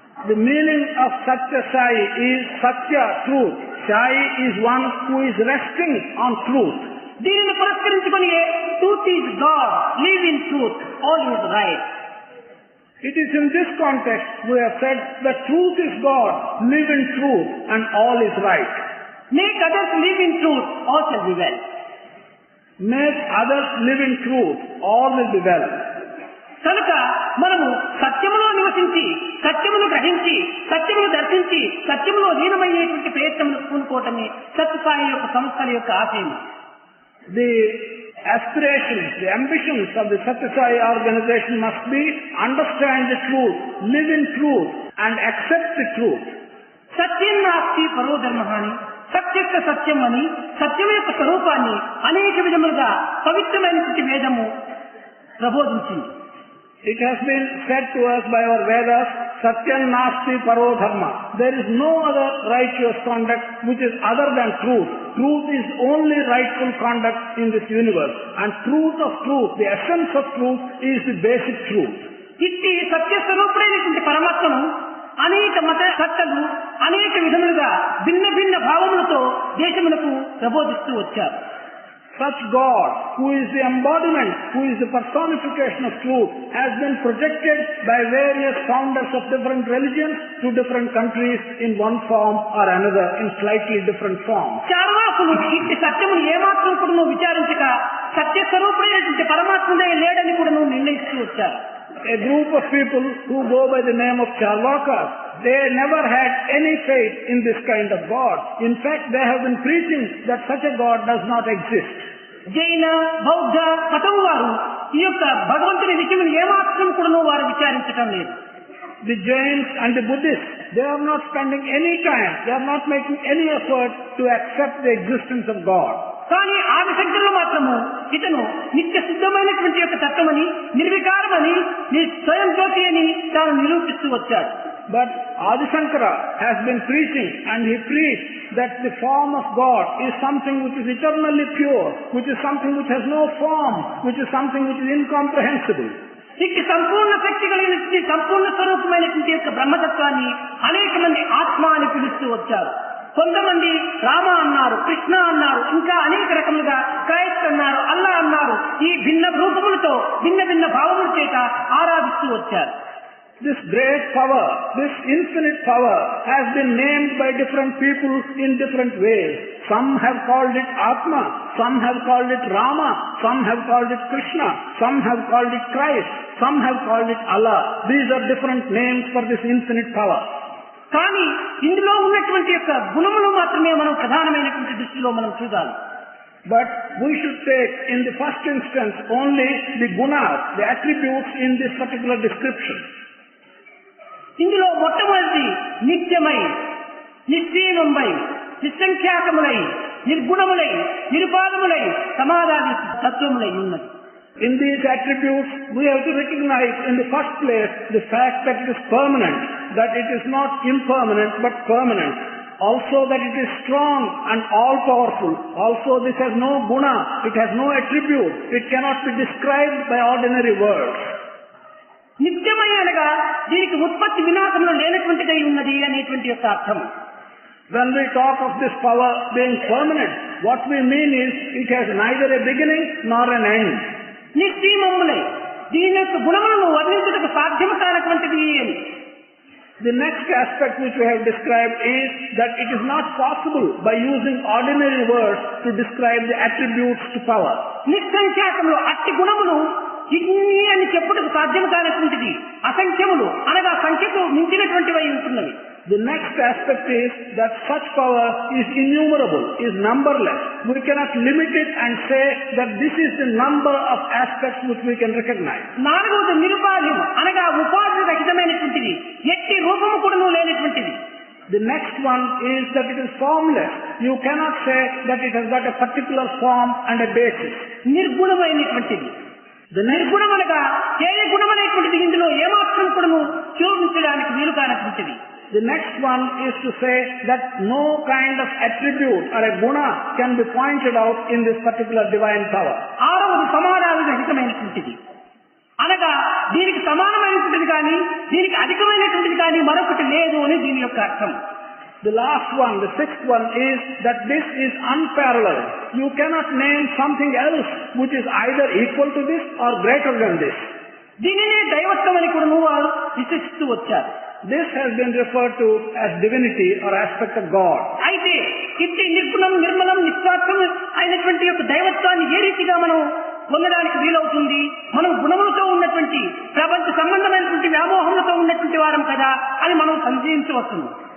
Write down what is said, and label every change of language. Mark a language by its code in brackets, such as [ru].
[en] The meaning of Satya Sai is Satya, truth. Sai is one who is resting on truth. [te] దీనిని పురస్కరించుకొని [en] Truth is God, live in truth, all is right. It is in this context we have said that truth is God, live in truth, and all is right. Make others live in truth, all shall be well. Make others live in truth, all will be well. [te] కనుక మనము సత్యములో నివసించి, సత్యమును గ్రహించి, సత్యమును దర్శించి, సత్యములో లీనమయ్యేటువంటి ప్రయత్నమును పూనుకోవటమే సత్యసాయి యొక్క సంస్థల యొక్క ఆశయం. [en] The aspirations, the ambitions of the Satya Sai organization must be understand the truth, live in truth, and accept the truth. [sa] సత్యం నాస్తి పరో ధర్మః [te] అని, సత్యక్క సత్యం అని, సత్యం యొక్క స్వరూపాన్ని అనేక విధములుగా పవిత్రమైనటువంటి వేదము ప్రబోధించింది. [en] It has been said to us by our Vedas, [sa] Satyam Nasti Paro Dharma. [en] There is no other righteous conduct which is other than truth. Truth is only rightful conduct in this universe. And truth of truth, the essence of truth, is the basic truth. [te] ఇట్టి సత్యస్వరూపుడైనటువంటి పరమాత్మను అనేక మత సత్తలు అనేక విధములుగా భిన్న భిన్న భావములతో దేశములకు ప్రబోధిస్తూ వచ్చారు. [en] Such God, who is the embodiment, who is the personification of truth, has been projected by various founders of different religions to different countries in one form or another, in slightly different forms. [te] చార్వాకులు ఇట్టి సత్యమును ఏమాత్రం కూడా విచారించక సత్యస్వరూపుడైనటువంటి పరమాత్మనే లేడని కూడా నిర్ణయిస్తూ వచ్చారు. [en] A group of people who go by the name of Charvakas, they never had any faith in this kind of God. In fact, they have been preaching that such a God does not exist. [te] జైన, బౌద్ధ మతం వారు ఈ యొక్క భగవంతుని విషయం ఏమాత్రం కూడా వారు విచారించటం లేదు. [en] The Jains and the Buddhists, they are not spending any time, they are not making any effort to accept the existence of God. [te] కానీ ఆదిశంకరులు మాత్రము ఇతను నిత్య శుద్ధమైనటువంటి యొక్క తత్వమని, నిర్వికారమని, స్వయం జ్యోతి అని తాను నిరూపిస్తూ వచ్చాడు. [en] But Adi Shankara has been preaching, and he preached that the form of God is something which is eternally pure, which is something which has no form, which is something which is incomprehensible. [te] ఇట్టి సంపూర్ణ శక్తి కలిగినటువంటి సంపూర్ణ స్వరూపమైనటువంటి యొక్క బ్రహ్మతత్వాన్ని అనేక మంది ఆత్మ అని పిలుస్తూ వచ్చారు. కొంతమంది రామ అన్నారు, కృష్ణ అన్నారు, ఇంకా అనేక రకములుగా క్రైస్ట్ అన్నారు, అల్లా అన్నారు. ఈ భిన్న రూపములతో భిన్న భిన్న భావముల చేత ఆరాధిస్తూ వచ్చారు. [en] This great power, this infinite power has been named by different people in different ways. Some have called it Atma, some have called it Rama, some have called it Krishna, some have called it Christ, some have called it Allah. These are different names for this infinite power. [te] కానీ ఇందులో ఉన్నటువంటి యొక్క గుణములు మాత్రమే మనం ప్రధానమైనటువంటి దృష్టిలో మనం చూడాలి. [en] But we should take in the first instance only the gunas, the attributes in this particular description. [te] ఇందులో మొట్టమొదటి నిత్యమై, నిశ్చయమై, నిస్సంఖ్యాకములై, నిర్గుణములై, నిరుపాదములై, సమాధాని తత్వములై ఉన్నది. [en] In these attributes, we have to recognize in the first place the fact that it is permanent, that it is not impermanent but permanent. Also that it is strong and all-powerful. Also this has no guna, it has no attribute, it cannot be described by ordinary words. [te] నిత్యమై అనగా దీనికి ఉత్పత్తి వినాశంలో లేనటువంటిదై ఉన్నది అనేటువంటి యొక్క అర్థం. [en] When we talk of this power being permanent, what we mean is it has neither a beginning nor an end. [te] నిశ్చయమములై, దీని యొక్క గుణములను వర్ణించుటకు సాధ్యము కానటువంటిది అని. [en] The next aspect which we have described is that it is not possible by using ordinary words to describe the attributes to power. [te] నిస్సంఖ్యాకములు, అట్టి గుణములు ఇన్ని అని చెప్పుటకు సాధ్యం కానటువంటిది. అసంఖ్యములు అనగా సంఖ్యకు మించినటువంటివై ఉంటున్నవి. [en] The next aspect is that such power is innumerable, is numberless. We cannot limit it and say that this is the number of aspects which we can recognize. [te] నాలుగవది నిరుపాధ్యం అనగా ఉపాధి రహితమైనటువంటిది, ఎట్టి రూపము కూడా లేనటువంటిది. [en] The next one is that it is formless. You cannot say that it has got a particular form and a basis. [te] నిర్గుణమైనటువంటిది. నిర్గుణమనగా ఏదే గుణమైనటువంటిది ఇందులో ఏమాత్రం కూడాను చూపించడానికి వీలు కానటువంటిది. [en] The next one is to say that no kind of attribute or a guna can be pointed out in this particular divine power. [te] ఆరవది సమానాలు రహితమైనటువంటిది. అనగా దీనికి సమానమైనటువంటిది కానీ దీనికి అధికమైనటువంటిది కానీ మరొకటి లేదు అని దీని యొక్క అర్థం. [en] The last one, the sixth one, is that this is unparalleled. You cannot name something else which is either equal to this or greater than this. [te] దీనినే దైవత్వం అని కూడా వారు విశిస్తూ వచ్చారు. [en] This has been referred to as divinity or aspect of God. [te] అయితే ఇట్టి నిర్గుణం నిర్మలం నిస్వార్థం అయినటువంటి యొక్క దైవత్వాన్ని ఏ రీతిగా మనం పొందడానికి వీలవుతుంది? మనం గుణములతో ఉన్నటువంటి ప్రపంచ సంబంధమైనటువంటి వ్యామోహములతో ఉన్నటువంటి వారం కదా అని మనం సందేహించవచ్చును.